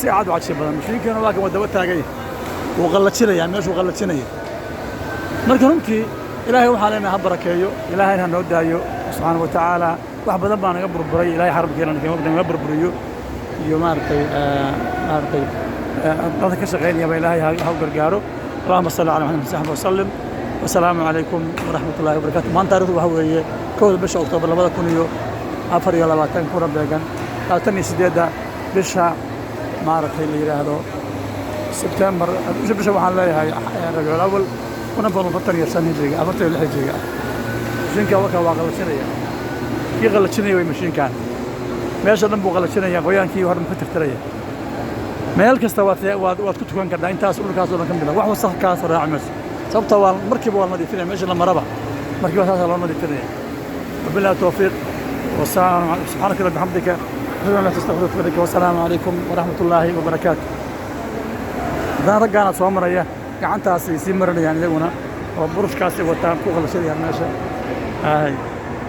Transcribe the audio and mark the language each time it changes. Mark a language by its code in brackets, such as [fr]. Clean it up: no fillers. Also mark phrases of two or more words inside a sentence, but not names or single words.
[so] aad u cajiib badan mishiinkiina waa kan wadaba taagay wuu qallajinaya meeshuu qallajinaya marka runtii Ilaahay waxa leena ha barakeeyo Ilaahayna noo daayo [ar] سبحانه وتعالى [so] wax badan baan naga burburay Ilaahay xarabkeena naga burburiyo iyo maartay dadka ka shaqeynaya Ilaahay ha u gargaaro [ar] اللهم صل على محمد صلى الله عليه وسلم والسلام عليكم ورحمة الله وبركاته [so] maanta taariikhdu waxa weeye 1 bisha Oktoobar 2024 kuna beegan 28 bisha maartay la yiraahdo September bisha waxaan leeyahay Rabiul Awwal kuna badan fatar iyo sanadriga afarta iyo lixdiga mishiinka waa qalajinaya kii qalajinaya way mishiinkan meesha dhan buu qalajinaya qoyaankii hor ma ka tirtiraya meel kasta waad ku tukan kartaa intaas dhulkaas oo dhan ka mid ah wax wasakh ka soo raacmas sababta waa markiiba waa nadiifinaya meesha la maraba markiiba taas loo nadiifinaya [ar] وبالله التوفيق وسبحانك وبحمدك لا تستغفرك والسلام عليكم ورحمة الله وبركاته [so] daan ragana soo maraya gacantaas si maranayaan iyaguna oo burushkaas wataan ku qalashadayaan meesha